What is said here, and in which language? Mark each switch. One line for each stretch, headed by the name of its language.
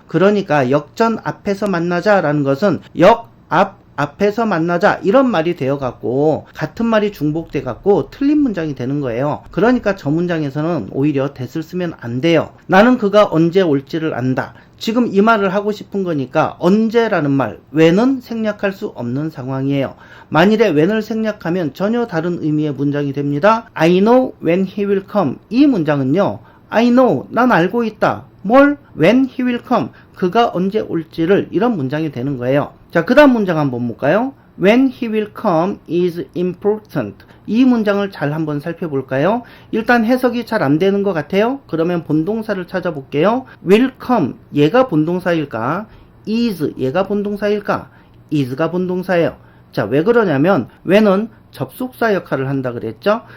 Korean: 그러니까 역전 앞에서 만나자 라는 것은 앞에서 만나자 이런 말이 되어갖고 같은 말이 중복돼갖고 틀린 문장이 되는 거예요. 그러니까 저 문장에서는 오히려 that을 쓰면 안 돼요. 나는 그가 언제 올지를 안다. 지금 이 말을 하고 싶은 거니까 언제라는 말 when은 생략할 수 없는 상황이에요. 만일에 when을 생략하면 전혀 다른 의미의 문장이 됩니다.
English: I know when he will come
Korean: 이 문장은요
English: I know
Korean: 난 알고 있다. 뭘?
English: when he will come
Korean: 그가 언제 올지를 이런 문장이 되는 거예요. 자, 그 다음 문장 한번 볼까요?
English: When he will come is important.
Korean: 이 문장을 잘 한번 살펴볼까요? 일단 해석이 잘 안 되는 것 같아요. 그러면 본동사를 찾아볼게요. will come, 얘가 본동사일까? is, 얘가 본동사일까? is가 본동사예요. 자, 왜 그러냐면 when은 접속사 역할을 한다 그랬죠?